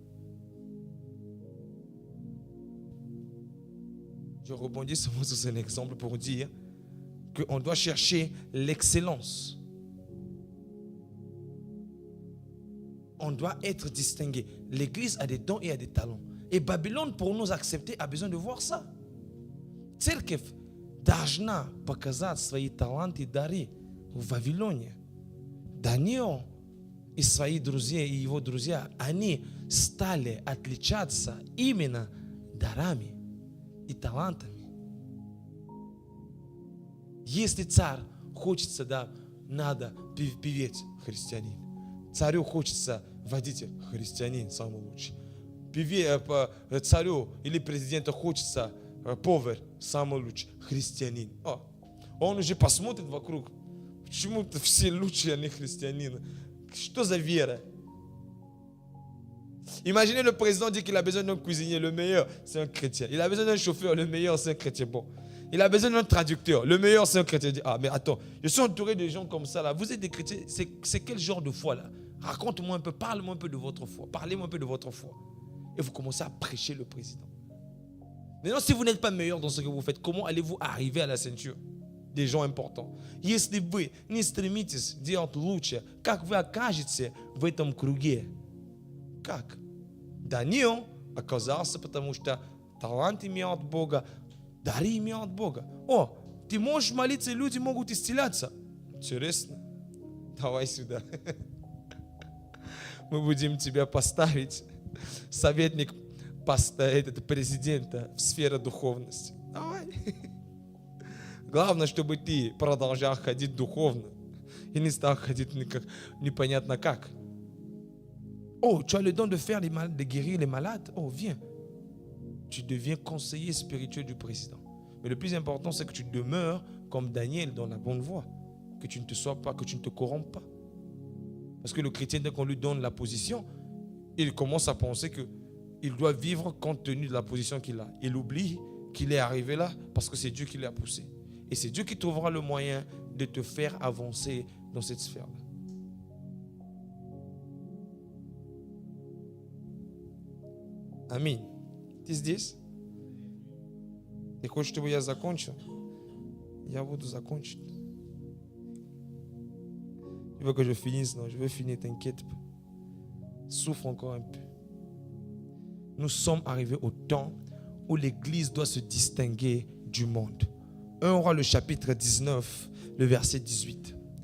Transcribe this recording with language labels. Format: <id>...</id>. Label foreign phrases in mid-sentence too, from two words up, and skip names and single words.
<fr>Je rebondis seulement sur cet exemple pour dire qu'on doit chercher l'excellence. On doit être distingué. L'église a des dons et a des talents. Et Babylone, pour nous accepter, a besoin de voir ça.</fr> <ru>Церковь должна показать свои таланты и дары в Вавилоне. Даниил и свои друзья, и его друзья, они стали отличаться именно дарами и талантами. Если царь хочется, да, надо певец христианин. Царю хочется водитель христианин, самый лучший. Царю или президенту хочется повар, самый лучший христианин. Он уже посмотрит вокруг, почему-то все лучшие, они христианины. Что за вера?</ru> <fr>Imaginez le président dit qu'il a besoin d'un cuisinier, le meilleur, c'est un chrétien. Il a besoin d'un chauffeur, le meilleur, c'est un chrétien. Bon. Il a besoin d'un traducteur, le meilleur, c'est un chrétien. Il dit, ah, mais attends, je suis entouré de gens comme ça là. Vous êtes des chrétiens, c'est quel genre de foi là? Raconte-moi un peu, parle-moi un peu de votre foi. Parlez-moi un peu de votre foi. Et vous commencez à prêcher le président. Maintenant, si vous n'êtes pas meilleur dans ce que vous faites, comment allez-vous arriver à la ceinture des gens importants?</fr> <ru>Если вы не стремитесь делать лучше, как вы окажетесь в этом круге? Как? Даниил оказался, потому что талант имел от Бога, дары имел от Бога. О, ты можешь молиться, и люди могут исцеляться. Интересно. Давай сюда. Мы будем тебя поставить, советник президента в сфере духовности. Давай. Главное, чтобы ты продолжал ходить духовно и не стал ходить непонятно как.</ru> <fr>Oh, tu as le don de faire de guérir les malades. Oh, viens. Tu deviens conseiller spirituel du président. Mais le plus important, c'est que tu demeures comme Daniel dans la bonne voie. Que tu ne te sois pas, que tu ne te corromps pas. Parce que le chrétien, dès qu'on lui donne la position, il commence à penser qu'il doit vivre compte tenu de la position qu'il a. Il oublie qu'il est arrivé là parce que c'est Dieu qui l'a poussé. Et c'est Dieu qui trouvera le moyen de te faire avancer dans cette sphère-là.</fr> <ru>Аминь. Ты здесь? Ты хочешь, чтобы я закончил? Я буду закончить.</ru> <fr>Tu veux que je finisse? Non, je vais finir, t'inquiète pas. Souffre encore un peu. Nous sommes arrivés au temps où l'Église doit se distinguer du monde. 1 Rois, le chapitre 19, le verset 18.</fr>